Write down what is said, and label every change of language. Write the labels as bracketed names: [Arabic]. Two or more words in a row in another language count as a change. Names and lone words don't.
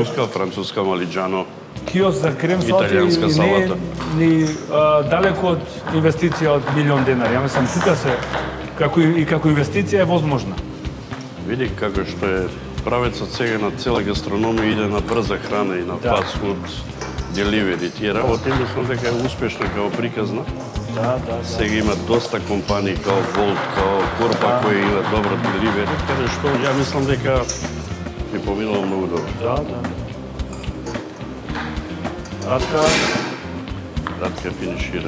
[Macedonian] Руска, француска, малиджано. киоск за крем салати Италијанска и не е салата. ни далеко од инвестиција од $1.000.000. Ја мислам, тука се, како инвестиција е возможна. Види како што е правецот сега на цела гастрономија иде на брза храна и на [English] fast food, [Macedonian] delivery. Тие работи, мислам дека е успешна као приказна. Да. Сега има доста компании као Volt, као Корпа кои има добра delivery, каде што ја мислам дека би поминало многу добро. Да. Радка финишира.